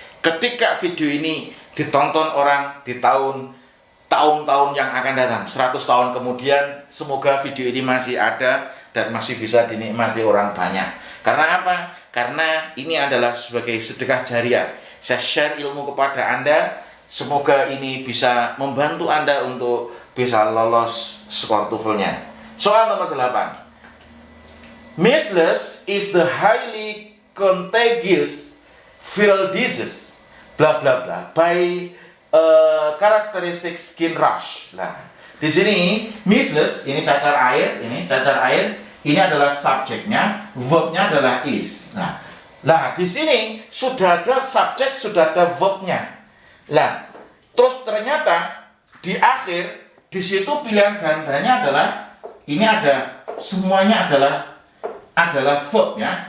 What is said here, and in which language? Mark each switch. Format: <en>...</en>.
<id>Ketika video ini ditonton orang di tahun-tahun yang akan datang, 100 tahun kemudian, semoga video ini masih ada dan masih bisa dinikmati orang banyak. Karena apa? Karena ini adalah sebagai sedekah jariah. Saya share ilmu kepada Anda, semoga ini bisa membantu Anda untuk bisa lolos skor TOEFL-nya. Soal nomor 8.</id> <en>Measles is the highly contagious viral disease, bla bla bla, by characteristic skin rash.</en> <id>Nah, di sini measles ini cacar air, ini adalah subjeknya, verbnya adalah is. Nah, di sini sudah ada subjek, sudah ada verbnya. Nah, terus ternyata di akhir di situ pilihan gandanya adalah ini ada semuanya adalah verb ya.</id>